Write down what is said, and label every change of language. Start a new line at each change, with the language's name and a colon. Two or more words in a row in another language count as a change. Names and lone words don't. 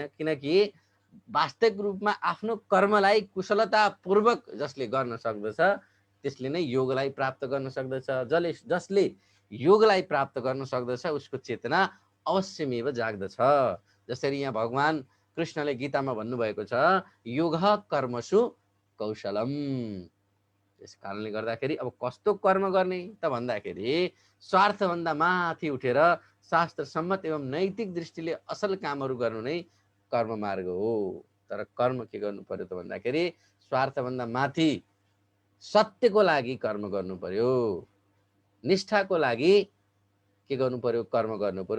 Nepali: किनकि वास्तविक रूपमा आफ्नो कर्मलाई कुशलतापूर्वक जसले गर्न सक्दछ त्यसले नै योगलाई प्राप्त गर्न सक्दछ। जसले योगलाई प्राप्त गर्न सक्दछ उसको चेतना अवश्यमेव जाग्दछ। जसरी यहाँ भगवान कृष्णले गीतामा भन्नुभएको छ,
Sanskrit: योगः कर्मसु कौशलम।
Nepali: त्यस कारणले गर्दाखेरि अब कस्तो कर्म गर्ने त भन्दाखेरि स्वार्थभन्दा माथि उठेर शास्त्र सम्मत एवं नैतिक दृष्टिले असल कामहरू गर्नु नै कर्म मार्ग हो। तर कर्म के गर्नु पर्यो त भन्दाखेरि स्वार्थभन्दा माथि सत्यको लागि कर्म गर्नु पर्यो, निष्ठाको लागि के गर्नु पर्यो, कर्म गर्नु पर्यो।